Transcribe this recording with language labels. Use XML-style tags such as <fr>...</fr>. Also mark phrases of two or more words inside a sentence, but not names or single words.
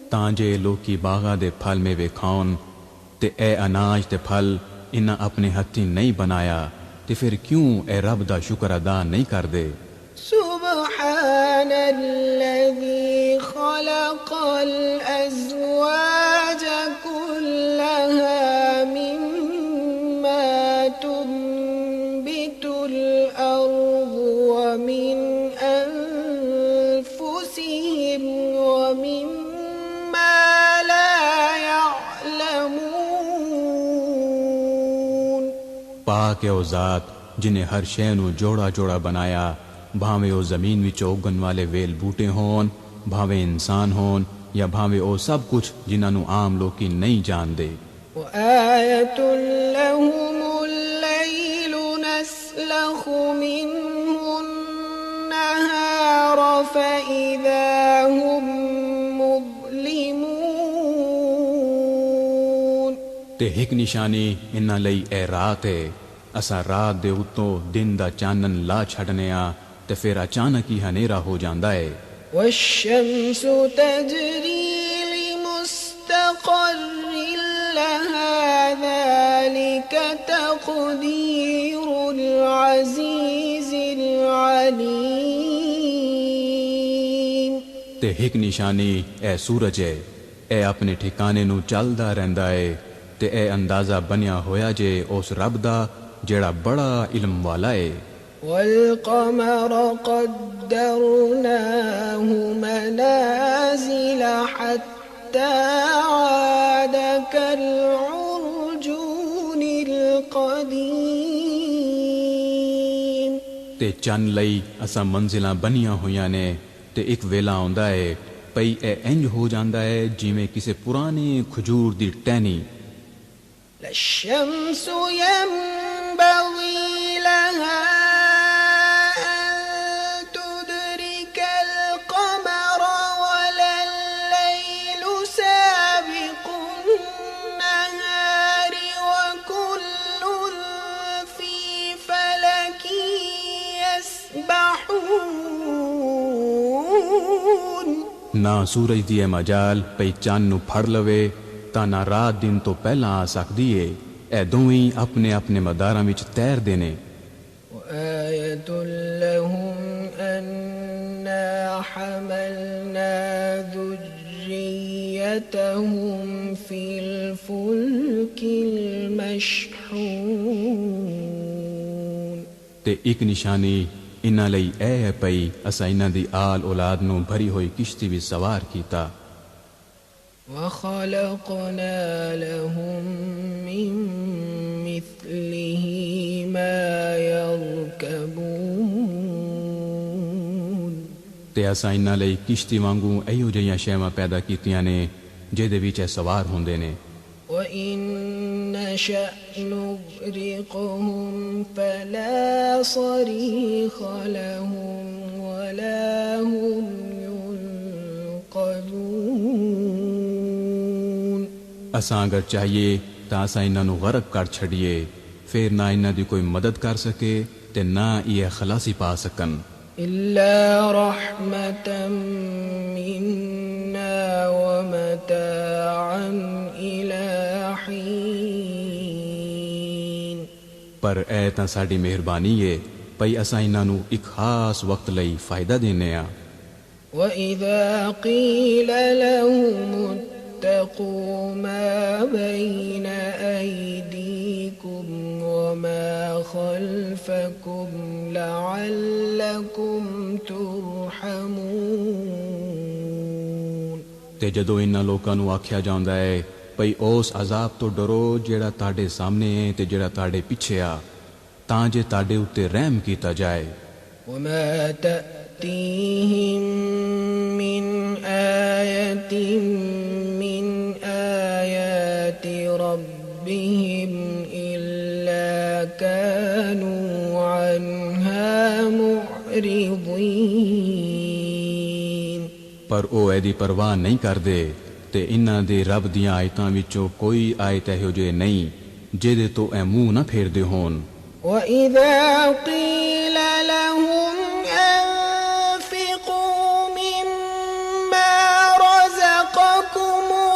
<pa>جو لوکی باغاں دے پھل میوے کھاؤن تے اے اناج تے پھل انہاں اپنے ہتھیں نہیں بنایا تے پھر کیوں اے رب دا شکر ادا نہیں کر دے؟</pa> <ar>سبحان الذي خلق الأزواج كلها مما تنبت الأرض ومن أنفسهم ومما لا يعلمون۔</ar> <pa>پاک ہے او ذات جنہیں ہر شے نو جوڑا جوڑا بنایا، بھاویں او زمین وچ اگن والے ویل بوٹے ہون، بھاویں انسان ہون یا بھاویں او سب کچھ جنہاں نو عام لوکی نہیں جان دے۔</pa> <ar>وآية لهم الليل نسلخ منه النهار فإذا هم مظلمون۔</ar> <pa>تے ایک نشانی انہاں لئی اے رات ہے، اساں رات دے اتوں دن دا چانن لا چھڈنے آ تے پھر اچانک ہی ہنیرا ہو جاندا ہے۔</pa> <ar>والشمس تجري لمستقر لها ذلك تقدير العزيز العليم۔</ar> <pa>تے ایک نشانی اے سورج ہے، اے اپنے ٹھکانے نو چلدا رہندا ہے تے اے اندازہ بنیا ہویا جے اس رب دا جیڑا بڑا علم والا ہے۔</pa> <ar>والقمر قدرناه منازل حتى عاد كالعرجون القديم۔</ar> <pa>تے چن لئی اساں منزلاں بنیاں ہویاں نے تے ایک ویلا آندا ہے پئی اے انج ہو جاندا ہے جویں کسے پرانے کھجور دی ٹہنی۔</pa> <ar>لا الشمس ينبغي لها أن تدرك القمر ولا الليل سابق النهار وكل في فلك يسبحون۔</ar> <pa>نہ سورج دی اے مجال پئی چن نو پھڑ لوے تا نہ رات دن تو پہلا آ سکدی ہے، اے دوویں اپنے اپنے مداراں وچ تیر دینے۔</pa> <ar>وآية لهم أنا حملنا ذريتهم في الفلك المشحون۔</ar> <pa>تے ایک نشانی انہاں لئی اے ہے پئی اساں انہاں دی آل اولاد نو بھری ہوئی کشتی وچ سوار کیتا۔</pa> <ar>وخلقنا لهم من مثله ما يركبون۔</ar> <pa>تے اساں انہاں لئی کشتی وانگوں ایو جیاں شیواں پیدا کیتیاں نے جہدے وچ سوار ہوندے نے۔</pa> <ar>وَإِن نَّشَأْ نُغْرِقْهُمْ فَلَا صَرِيخَ لَهُمْ وَلَا هُمْ يُنقَذُونَ۔</ar> <pa>اساں اگر چاہیے تا اساں انہاں نو غرق کر چھڑیے، پھر نہ انہاں دی کوئی مدد کر سکے تے نہ یہ خلاصی پا سکن۔</pa> <ar>إِلَّا رَحْمَةً مِنَّا وَمَتَاعًا إِلَى حِينٍ۔</ar> <pa>پر اے تاں ساڈی مہربانی ہے پئی اساں انہاں نو ایک خاص وقت لئی فائدہ دینے آ۔</pa> <ar>وَإِذَا قِيلَ لَهُمُ اتَّقُوا مَا بَيْنَ أَيْدِيكُمْ وَمَا خَلْفَكُمْ لَعَلَّكُمْ تُرْحَمُونَ۔</ar> <pa>تے جدو انہاں لوکاں نو آکھیا جاندا ہے پئی اس عذاب تو ڈرو جیڑا تاڈے سامنے ہے تے جیڑا تاڈے پیچھے آ، تاں جے تاڈے اُتے رحم کیتا جائے۔</pa> <ar>وَمَا تَأْتِيهِم مِّنْ آيَةٍ مِّنْ آيَاتِ رَبِّهِمْ إِلَّا كَانُوا عَنْهَا مُعْرِضِينَ۔</ar> <pa>پر او ایدی پرواہ نہیں کردے تے انہاں دے رب دیاں آیتاں وچوں کوئی آیت ایہو جے نہیں جہدے تو اے منہ نہ پھیر دے ہون۔</pa> <ar>وَإِذَا قِيلَ لَهُمْ أَنفِقُوا مِمَّا رَزَقَكُمُ</ar>